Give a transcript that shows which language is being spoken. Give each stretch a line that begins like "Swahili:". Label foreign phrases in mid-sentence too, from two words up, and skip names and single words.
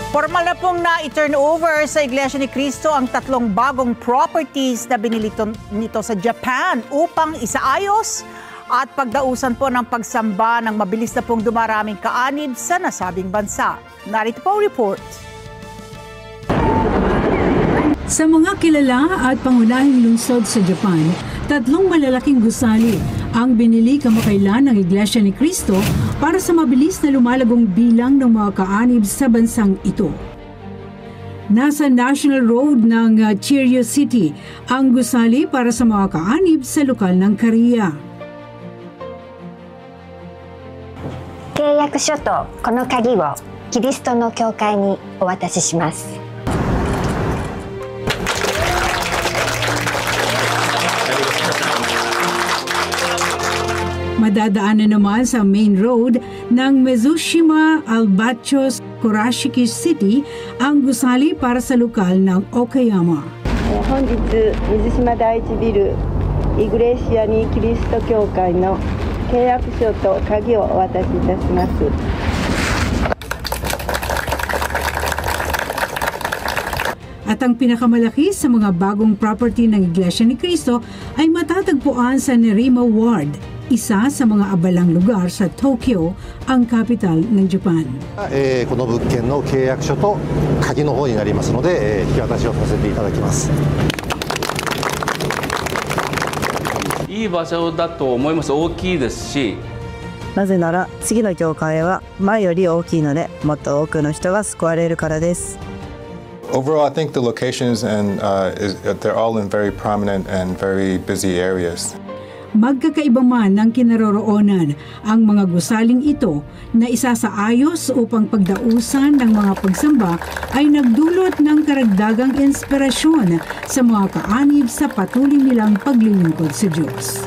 Filipino: Formal na pong na-turn over sa Iglesia ni Cristo ang 3 bagong properties na binili nito sa Japan upang isaayos at pagdausan po ng pagsamba ng mabilis na pong dumaraming kaanib sa nasabing bansa. Narito po ang report. Sa mga kilala at pangunahing lungsod sa Japan, 3 malalaking gusali ang binili kamakailan ng Iglesia ni Cristo para sa mabilis na lumalagong bilang ng mga kaanib sa bansang ito. Nasa National Road ng Chirio City ang gusali para sa mga kaanib sa lokal ng Korea.
Japanese: 契約書とこの鍵をキリストの教会にお渡しします。
Filipino: Madadaanan naman sa
English: main road
Filipino: ng Mizushima Albatros Kurashiki City ang gusali para sa lokal ng Okayama.
Japanese: 本日水島第一ビルイグレシアにキリスト教会の契約書と鍵をお渡しいたします。
Filipino: At ang pinakamalaki sa mga bagong property ng Iglesia ni Cristo ay matatagpuan sa Nerima Ward, isa sa mga abalang lugar sa Tokyo, ang capital ng Japan.
Japanese: この物件の契約書と鍵の方になりますので、引き渡しをさせていただきます。いい場所だと思います。大きいですし。なぜなら次の教会は前より大きいので、もっと多くの人が救われるからです。
English: Overall, I think the locations and they're all in very prominent and very busy areas.
Filipino: Magkakaiba man ng kinaroroonan ang mga gusaling ito na isasaayos upang pagdausan ng mga pagsamba ay nagdulot ng karagdagang inspirasyon sa mga kaanib sa patuloy nilang paglilingkod sa Diyos.